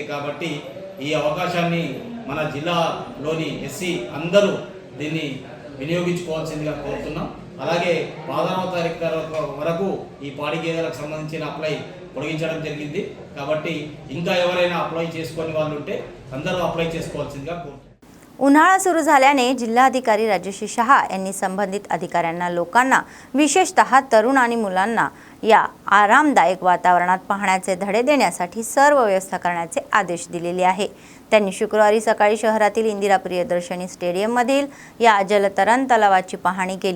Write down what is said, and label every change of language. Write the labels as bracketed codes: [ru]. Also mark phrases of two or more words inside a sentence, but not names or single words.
[te] కాబట్టి ఈ అవకాశాన్ని మన జిల్లాలోని SC అందరూ దీన్ని వినియోగించుకోవాల్సిందిగా కోరుతున్నాం. అలాగే 16వ తారీఖు వరకు ఈ పాడి గేదెలకు సంబంధించిన अप्लाई పొడిగించడం జరిగింది. కాబట్టి ఇంకా ఎవరైనా అప్లై చేసుకొని వాళ్ళు ఉంటే అందరూ అప్లై చేసుకోవాల్సిందిగా కోరుతున్నాం. [mr] उन्हाळा सुरू झाल्याने जिल्हाधिकारी राजेश शहा यांनी संबंधित अधिकाऱ्यांना लोकांना विशेषतः तरुण आणि मुलांना या आरामदायक वातावरणात पाहण्याचे धडे देण्यासाठी सर्व व्यवस्था करण्याचे आदेश दिलेले आहे। त्यांनी शुक्रवारी सकाळी शहरातील इंदिरा प्रियदर्शनी स्टेडियममधील या जलतरण तलावाची पाहणी केली।